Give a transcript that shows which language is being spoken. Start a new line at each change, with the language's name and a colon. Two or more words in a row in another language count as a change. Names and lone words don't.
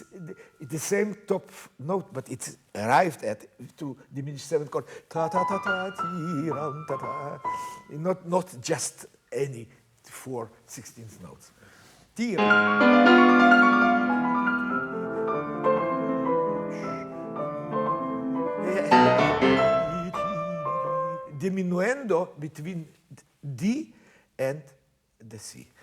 English: the same top note, but it's arrived at to diminished seventh chord. Ta ta ta ta ti ram ta ta. Not just any 4 16th notes. Ti diminuendo between D and the C.